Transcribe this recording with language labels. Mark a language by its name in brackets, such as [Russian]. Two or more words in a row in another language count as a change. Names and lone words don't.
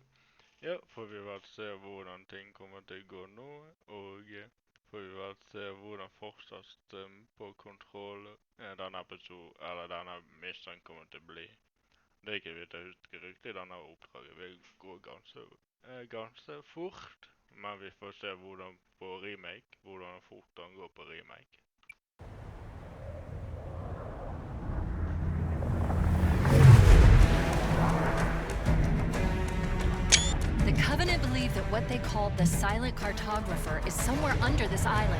[Norwegian] Ja, får vi vel se hvordan ting kommer til å gå nå, og får vi vel se hvordan fortsatt på kontroll denne episode, eller denne mission kommer til å bli. Det er ikke vidt jeg husker riktig, denne oppdraget vil gå ganske fort, men vi får se hvordan fort den går på remake. [English] The Covenant believe that what they called the Silent Cartographer is somewhere under this island.